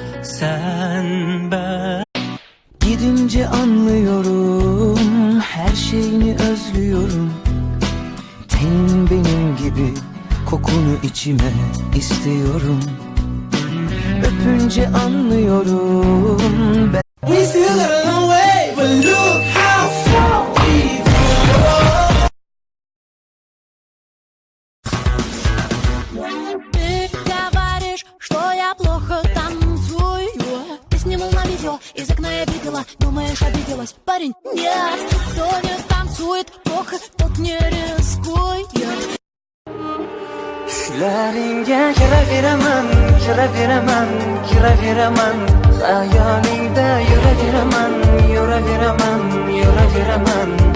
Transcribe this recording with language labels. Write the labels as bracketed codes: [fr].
[tr] Sen ben. Gidince anlıyorum, her şeyini özlüyorum. Tenin benim gibi, kokunu içime istiyorum. Öpünce anlıyorum ben. [en] We still got a long way, but look how far we've come. [ru] Ты говоришь, что я плохо танцую. Ты снимал на видео, из окна я видела. Думаешь, обиделась? Парень, нет. Кто не танцует плохо, тот не рискует. [tr] Düşleringe gireviremem, gireviremem, gireviremem. Hayalinde yürüviremem, yürüviremem, yürüviremem.